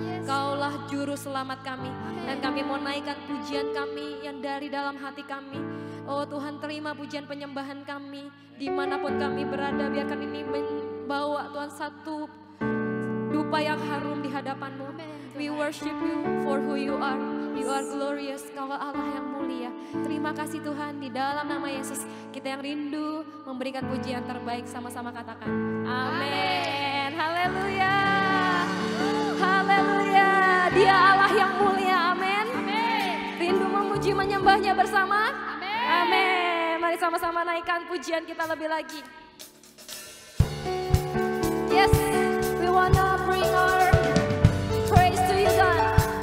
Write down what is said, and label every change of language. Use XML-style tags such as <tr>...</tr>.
<id>Engkaulah juru selamat kami. Dan kami mau naikkan pujian kami yang dari dalam hati kami. Oh Tuhan, terima pujian penyembahan kami. Dimanapun kami berada, biarkan ini membawa Tuhan satu dupa yang harum di hadapan-Mu.</id> <en>We worship You for who You are. You are glorious,</en> <id>Kau Allah yang mulia. Terima kasih Tuhan, di dalam nama Yesus kita yang rindu memberikan pujian terbaik, sama-sama katakan amin. Haleluya, haleluya. Dia Allah yang mulia, amin. Rindu memuji menyembahnya bersama, amin. Mari sama-sama naikkan pujian kita lebih lagi.</id> <en>Yes, we wanna bring our praise to You God.</en>